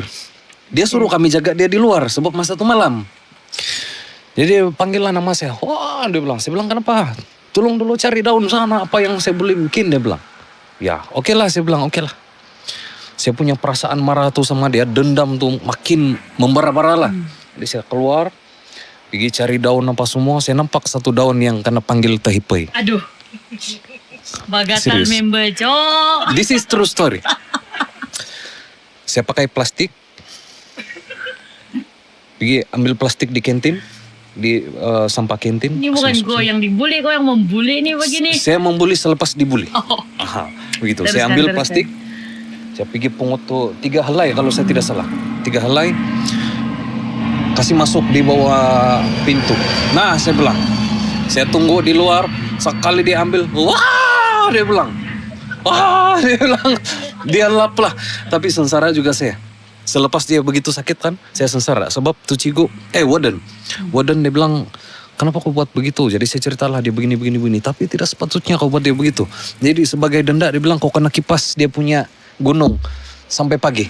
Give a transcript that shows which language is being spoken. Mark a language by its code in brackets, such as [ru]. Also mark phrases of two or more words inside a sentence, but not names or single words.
[ms] Dia suruh kami jaga dia di luar sebab masa itu malam. Jadi dia panggil lah nama saya. Wah, dia bilang. Saya bilang kenapa? Tolong dulu cari daun sana apa yang saya boleh bikin, dia bilang. Ya, oke lah, saya bilang oke lah. Saya punya perasaan marah tuh sama dia, dendam tuh makin membara-bara lah. Jadi saya keluar, pergi cari daun apa semua, saya nampak satu daun yang kena panggil tahipai. Aduh. Bagatan Serius. member, Cok. [en] This is true story. [ms] Saya pakai plastik, pergi ambil plastik di kantin, di sampah kantin. Ini bukan gue yang dibully, kau yang membully nih begini. Saya membuli selepas dibully. Oh. Aha, begitu. Teruskan, Saya ambil teruskan. plastik, saya pergi pungut tuh 3 helai kalau saya tidak salah. 3 helai, kasih masuk di bawah pintu. Nah, saya bilang, saya tunggu di luar, sekali dia ambil, wah, dia bilang, dia lap lah. Tapi sengsara juga saya. Selepas dia begitu sakit kan, saya sengsara. Sebab tuh cigu, Warden dia bilang, kenapa kau buat begitu? Jadi saya ceritalah dia begini. Tapi tidak sepatutnya kau buat dia begitu. Jadi sebagai denda dia bilang kau kena kipas dia punya gunung sampai pagi.